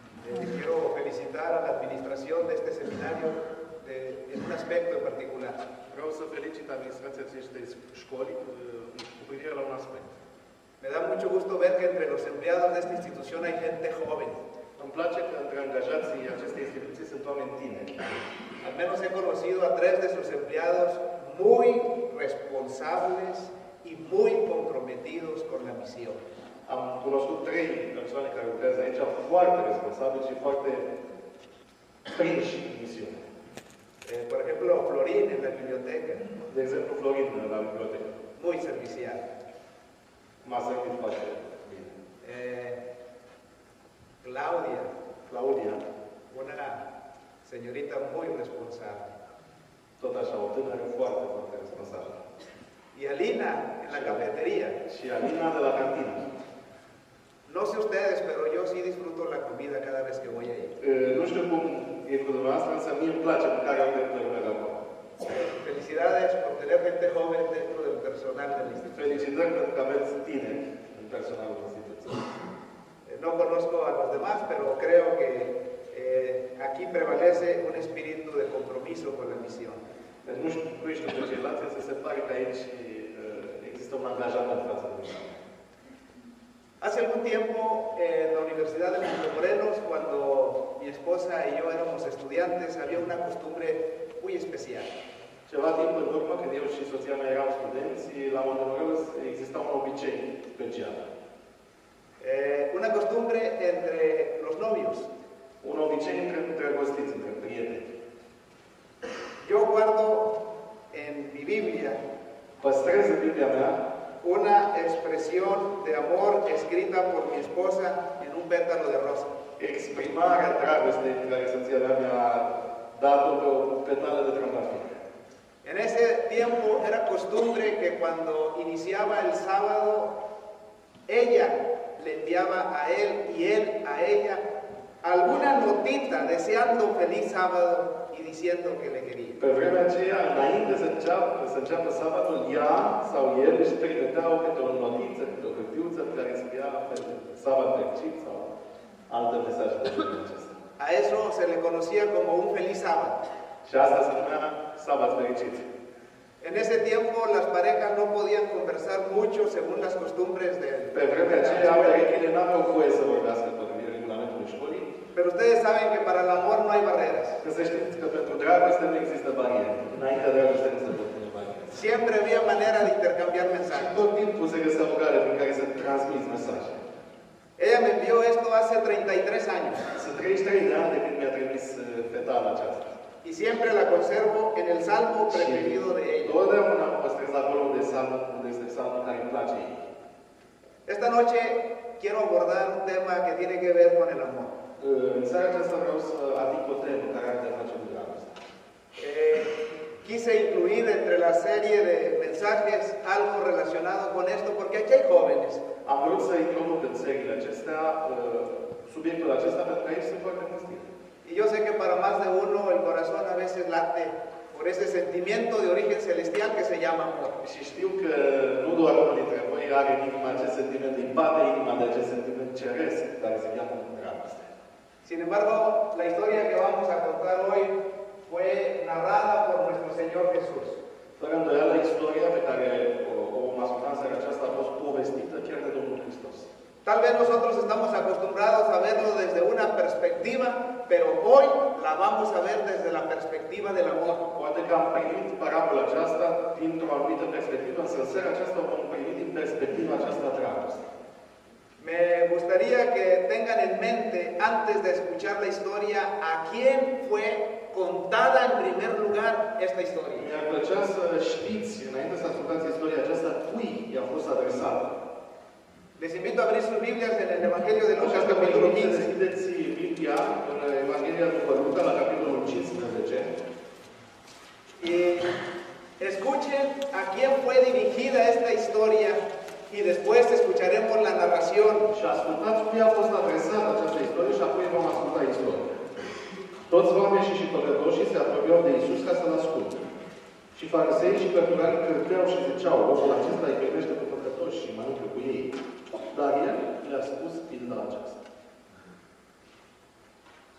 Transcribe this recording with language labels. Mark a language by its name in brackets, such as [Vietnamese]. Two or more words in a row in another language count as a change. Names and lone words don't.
[Spanish] Quiero felicitar a la administración de este seminario en un aspecto en particular. [Romanian] Vreau să felicit administrația acestei școli cu privire la un aspect. [Spanish] Me da mucho gusto ver que entre los empleados de esta institución hay gente joven. [Romanian] Îmi place că între angajații acestei instituții sunt oameni tineri. [Spanish] Al menos he conocido a 3 de sus empleados muy responsables y muy comprometidos con la misión. [Romanian] Am cunoscut 3 persoane care lucrează aici foarte responsabili și foarte prinși în misiune. [Spanish] Por ejemplo, Florín en la biblioteca, [Romanian] De exemplu, Florin la bibliotecă. [Spanish] muy servicial. [Romanian] M-a servit foarte bine. [Spanish] Claudia, una señorita muy responsable. [Romanian] Tot așa, o tânără foarte, foarte responsabilă. [Spanish] Y Alina en la cafetería. [Romanian] Și Alina de la cantină. [Spanish] No sé ustedes, pero yo sí disfruto la comida cada vez que voy ahí. [Romanian] Nu știu cum e cu dumneavoastră, însă mie îmi place mâncarea de plăcere acolo. [Spanish] Felicidades por tener gente joven dentro del personal del instituto. [Romanian] Felicitări pentru că aveți tineri în personalul instituției. [Spanish] No conozco a los demás, pero creo que aquí prevalece un espíritu de compromiso con la misión. [Romanian] Deci nu știu pe ceilalți, însă se pare că aici există un angajament față de mine. [Spanish] Hace algún tiempo en la Universidad de Montemorelos, cuando mi esposa y yo éramos estudiantes, había una costumbre muy especial. [Romanian] Ceva timp în urmă, când eu și soția mea eram studenți, la Montemorelos exista un obicei special. [Spanish] Una costumbre entre los novios. [Romanian] Un obicei între îndrăgostiți, între prieteni. [Spanish] Yo guardo en mi Biblia [Romanian] Păstrez în Biblia mea [Spanish] una expresión de amor escrita por mi esposa en un pétalo de rosa. [Romanian] exprimarea dragostei pe care soția mea mi-a dat-o pe o petală de trandafir. [Spanish] En ese tiempo era costumbre que cuando iniciaba el sábado, ella le enviaba a él y él a ella alguna notita deseando feliz sábado y diciendo que le quería. [Romanian] Pe vremea aceea, înainte să înceapă sabatul, ea sau el își trimiteau câte o notiță, câte o hârtiuță care scria sabat fericit sau alte mesaje de genul acesta. [Spanish] A eso se le conocía como un feliz sábado. [Romanian] Și asta se numea sabat fericit. [Spanish] En ese tiempo las parejas no podían conversar mucho según las costumbres de [Romanian] Pe vremea aceea, perechile n-aveau voie să vorbească potrivit regulamentului școlii. [Spanish] Pero ustedes saben que para el amor no hay barreras. [Romanian] Că să știți că pentru dragoste nu există bariere. Înaintea dragostei nu se pot pune bariere. [Spanish] Siempre había manera de intercambiar mensajes. [Romanian] Tot timpul se găsea o cale prin care să transmiți mesaje. [Spanish] Ella me envió esto hace 33 años [Romanian] Sunt 33 de ani de când mi-a trimis fetala aceasta. [Spanish] y siempre la conservo en el salmo preferido de ella. [Romanian] Totdeauna o păstrez acolo unde este psalmul care îmi place ei. [Spanish] Esta noche quiero abordar un tema que tiene que ver con el amor. [Romanian] În seara aceasta vreau să ating o temă care are de a face cu dragoste. [Spanish] Quise incluir entre la serie de mensajes algo relacionado con esto porque aquí hay jóvenes. [Romanian] Am vrut să introduc în seriile acestea subiectul acesta pentru că aici sunt foarte mulți tineri. [Spanish] Y yo sé que para más de uno el corazón a veces late por ese sentimiento de origen celestial que se llama amor. [Romanian] Și știu că nu doar unul dintre voi are în inima acest sentiment, îi bate inima de acest sentiment ceresc care se cheamă dragoste. [Spanish] Sin embargo, la historia que vamos a contar hoy fue narrada por nuestro Señor Jesús. [Romanian] Fără îndoială, istoria pe care o vom asculta în seara aceasta a fost povestită chiar de Domnul Hristos. [Spanish] Tal vez nosotros estamos acostumbrados a verlo desde una perspectiva, pero hoy la vamos a ver desde la perspectiva del amor. [Romanian] Poate că am primit parabola aceasta dintr-o anumită perspectivă, însă în seara aceasta o vom primi din perspectiva aceasta a dragostei. [Spanish] Me gustaría que tengan en mente, antes de escuchar la historia, a quién fue contada en primer lugar esta historia. [Romanian] Mi-ar plăcea să știți, înainte să ascultați istoria aceasta, cui i-a fost adresată. [Spanish] Les invito a abrir sus Biblias en el Evangelio de Lucas, capítulo 15. [Romanian] Deschideți Biblia în Evanghelia după Luca, la capitolul 15. [Spanish] Y escuchen a quién fue dirigida esta historia y después escucharemos la narración. [Romanian] Și ascultați cui a fost adresată această istorie și apoi vom asculta istoria. Toți oamenii și păcătoșii se apropiau de Iisus ca să-L asculte. Și fariseii și cărturarii cârteau și ziceau, omul acesta îi primește pe păcătoși și mănâncă cu ei. Dar el le-a spus pilda aceasta.